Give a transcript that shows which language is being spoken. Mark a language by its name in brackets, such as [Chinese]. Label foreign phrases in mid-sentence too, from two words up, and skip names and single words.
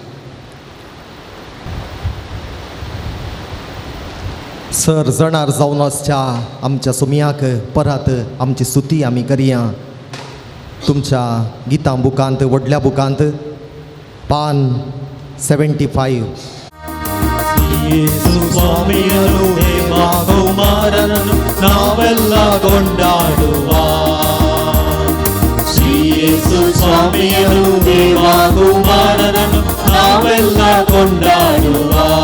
[Konkani] सर जणार जावन आसच्या आमच्या सोमयाक परत आमची स्तुती आमी करुया. तुमच्या गितां बुकांत व्हडल्या बुकांत पान 75. [Kannada] ಯೇಸು ಸ್ವಾಮಿಯನು ದೇವ ಕುಮಾರನನ್ನು ನಾವೆಲ್ಲ ಕೊಂಡಾಡುವ. ಶ್ರೀ ಯೇಸು ಸ್ವಾಮಿಯನು ದೇವ ಕುಮಾರನನ್ನು ನಾವೆಲ್ಲ ಕೊಂಡಾಡುವ.